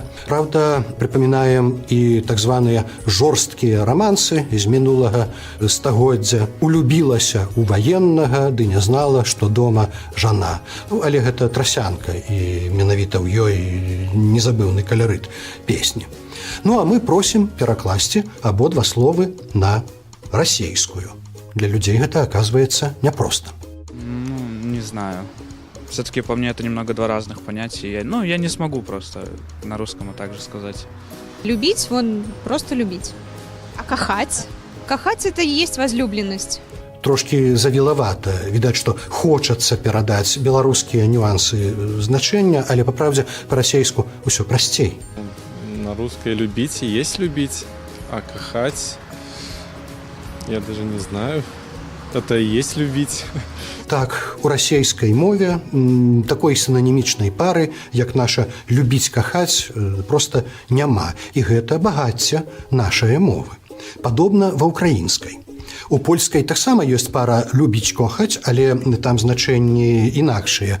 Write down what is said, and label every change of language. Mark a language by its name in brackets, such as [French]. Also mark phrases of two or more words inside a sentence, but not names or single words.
[Belarusian] Правда, прыпамінаем і так званыя жорсткія рамансы з мінулага стагоддзя. «Улюбілася ў ваеннага, ды не знала, што дома жана». Але гэта трасянка, і менавіта ў ёй незабыўны каларыт песні. А мы просім перакласці абодва словы на расейскую. [Russian] Для людей это оказывается непросто. Не знаю. Все-таки по мне это немного два разных понятия. Я не смогу просто на русском так же сказать. Любить, просто любить. [Belarusian] А кахаць? [Russian] Кахать это и есть возлюбленность. [Belarusian] трошки завілавата. Відаць, што хочацца перадаць беларускія нюансы значэння, але па правдзе па-расейску ўсё прасцей. [Russian] На русской любить и есть любить, а кахать, я даже не знаю, это и есть любить. [Belarusian] Так, у расейскай мове такой синонімічнай пары, як наша любіць-кахаць, проста няма. І гэта багацце нашай мовы. Падобна ва ўкраінскай. У польскай таксама ёсць пара любіць-кохаць, але там значэнні інакшыя.